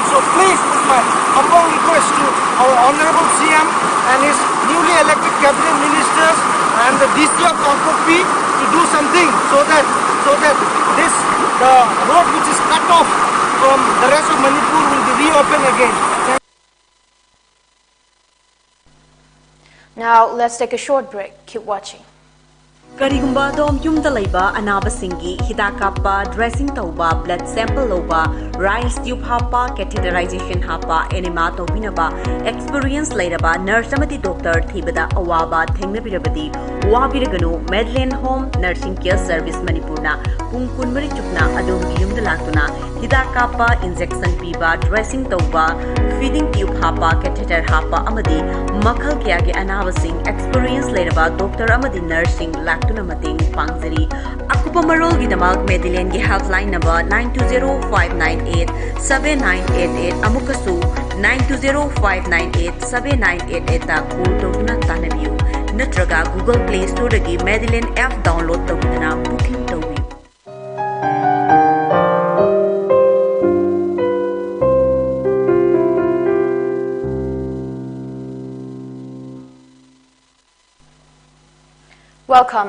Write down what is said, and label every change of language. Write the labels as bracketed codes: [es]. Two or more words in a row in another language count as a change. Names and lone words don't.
[en] So please, this is my humble request to our Honorable CM and his newly elected cabinet ministers and the DC of Korkopi to do something so that the road which is cut off from the rest of Manipur will be reopened again. Now let's take a short break. Keep watching. [mni] Karigumba dom yumda laiba anaba singi hidakapa dressing tauba [en] blood sample [mni] loba [en] rice tube [mni] hapa catheterization hapa enema tobinaba experience lairaba nurse amati doctor thibada awaba thengnabirabadi wabiraganu Medline Home Nursing Care Service Manipurna pung kunmari chukna adom yumda latuna hidakapa injection piba dressing tauba [en] feeding tube [mni] hapa catheter hapa amadi makhal kya ge anaba sing experience lairaba doctor amadi nursing tuna mating pangzari akupa marol gi damak Medline gi [en] helpline number [mni] 9205987988 amukasu 9205987988 ta call tawna tanabiu natraga Google Play Store gi Medline app download tawna booking tawi Welcome.